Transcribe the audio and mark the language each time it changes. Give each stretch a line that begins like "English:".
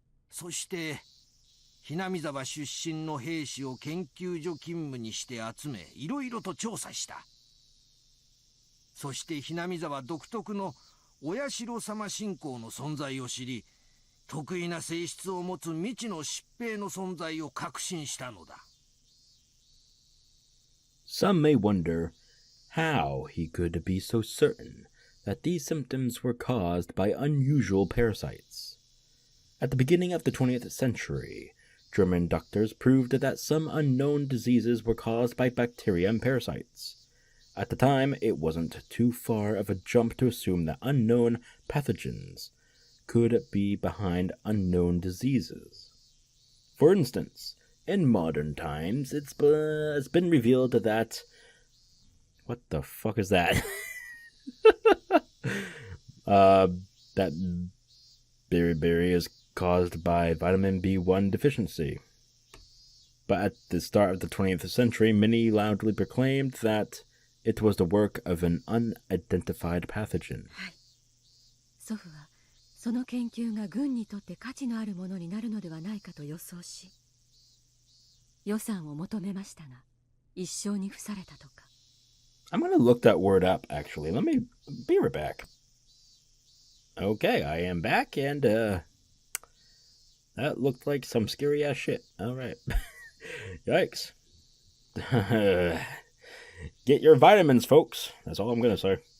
Japanese: そして、hinamizawa出身の兵士を研究所勤務にして集め、いろいろと調査した。そしてhinamizawa独特のお社様信仰の存在を知り、得意な性質を持つ未知の疾病の存在を確信したのだ。
English: Some may wonder how he could be so certain that these symptoms were caused by unusual parasites. At the beginning of the 20th century, German doctors proved that some unknown diseases were caused by bacteria and parasites. At the time, it wasn't too far of a jump to assume that unknown pathogens could be behind unknown diseases. For instance, in modern times, it's been revealed that... What the fuck is that? That beriberi is caused by vitamin B1 deficiency. But at the start of the 20th century, many loudly proclaimed that it was the work of an unidentified pathogen.
Japanese: はい。祖父はその研究が軍にとって価値のあるものになるのではないかと予想し、予算を求めましたが、一生に付されたとか。
English: I'm gonna look that word up, actually. Let me be right back. Okay, I am back, and that looked like some scary ass shit. Alright. Yikes. Get your vitamins, folks. That's all I'm gonna say.